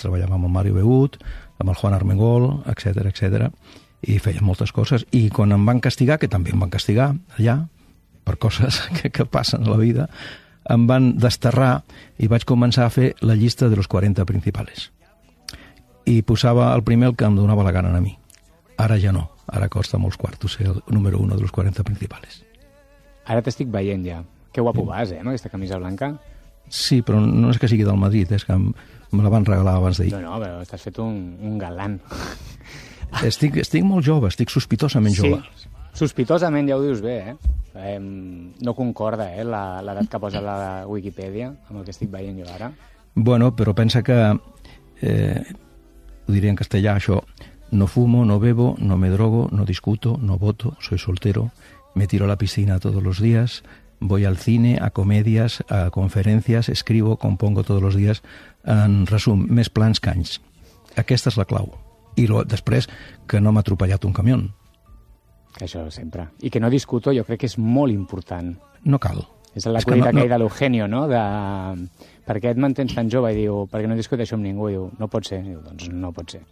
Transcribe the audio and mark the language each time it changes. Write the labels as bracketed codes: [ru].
[ca] Treballava amb el Mario Begut, amb el Juan Armengol, etc, etc. I feia moltes coses. I quan em van castigar, que també em van castigar allà, per coses que passen a la vida, em van desterrar i vaig començar a fer la llista de los 40 principales. I posava el primer el que em donava la gana a mi. Ara ja no. Ara costa molts quartos ser el número 1 de los 40 principales. Ara t'estic veient ja. Que guapo vas, amb aquesta camisa blanca. Sí, però no és que sigui del Madrid, és que me la van regalar abans d'ahir. No, però t'has fet un galant. Estic molt jove, estic sospitosament jove. Sí, sospitosament, ja ho dius bé, eh? No concorda, l'edat que posa la Wikipedia amb el que estic veient jo ara. [es] Bueno, [ca] però pensa que, ho diria en castellà, això, [es] no fumo, no bebo, no me drogo, no discuto, no voto, soy soltero, me tiro a la piscina todos los días, voy al cine, a comedias, a conferencias, escribo, compongo todos los días. [ca] En resum, més plans que anys. Aquesta és la clau. I després, que no m'ha atropellat un camió. Això sempre. I que no discuto, jo crec que és molt important. No cal. És la cuita aquella de l'Eugenio, no? De... Per què et mantens tan jove? I diu, perquè no discuteixo amb ningú. I diu, no pot ser. I diu, doncs no pot ser.